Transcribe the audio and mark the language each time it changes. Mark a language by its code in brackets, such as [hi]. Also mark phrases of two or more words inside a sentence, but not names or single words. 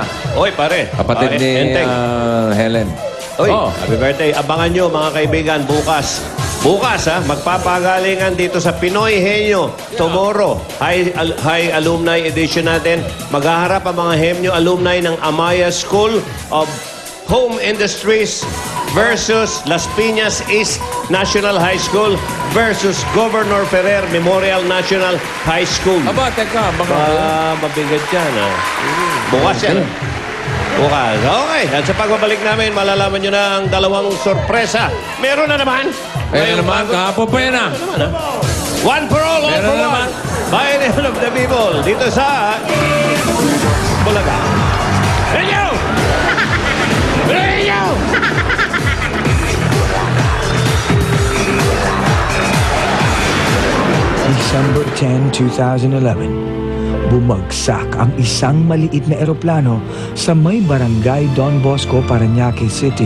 [tl] Oy, pare. Kapatid ni Enteng. Helen. Oy, Oh. [en] happy birthday. [tl] Abangan nyo mga kaibigan bukas. Bukas magpapagalingan dito sa Pinoy Henyo. [en] Tomorrow, high alumni edition natin. [tl] Maghaharap ang mga Henyo alumni ng Amaya School of Home Industries versus Las Piñas East National High School versus Governor Ferrer Memorial National High School. Aba, teka. Mabigat yan, ha? Bukas yan. Bukas. Okay. At sa pagbabalik namin, malalaman nyo na ang dalawang sorpresa. Meron na naman. Meron naman. Kahapon pa yan, ah. [en] One for all [tl] Meron [en] for [tl] na [en] one. [tl] naman. [en] Bayan of the people. [tl] Dito sa Bulaga. Renyo! Renyo! December 10, 2011, bumagsak ang isang maliit na eroplano sa may barangay Don Bosco, Parañaque City.